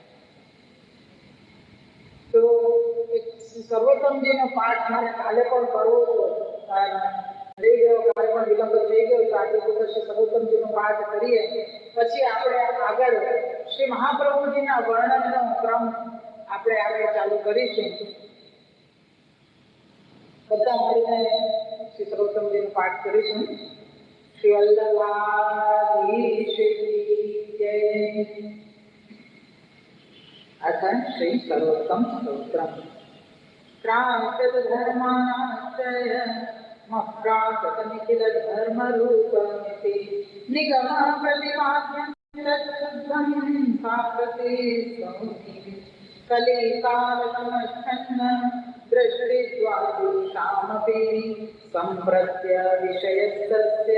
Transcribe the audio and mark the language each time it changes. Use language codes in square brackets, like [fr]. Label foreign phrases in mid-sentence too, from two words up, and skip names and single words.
[gu] તો એક સર્વોત્તમજીનો પાઠ મારે કાલે પણ કરવો હતો, રહી ગયો, કાલે પણ વિલંબ થઈ ગયો, તો આજે તો શ્રી સર્વોત્તમજીનો પાઠ કરીએ, પછી આપણે આગળ શ્રી મહાપ્રભુજીના વર્ણનનો ક્રમ આપણે આગળ ચાલુ કરીશું. બધા મળીને શ્રી સર્વોત્તમજીનો પાઠ કરીશું. શ્રી વલ્લભાધીશ કી જય. [sa] अथ श्री सर्वोत्तम स्तोत्रम्. प्राकृत धर्माश्रय मप्राकृत निखिल धर्म रूपमिति निगम प्रतिपाद्यं तत्शुद्धं प्राकृते सौति कलिकालमच्छन्न दृष्टिद्वादीशामपि सम्प्रत्य विषयस्तस्य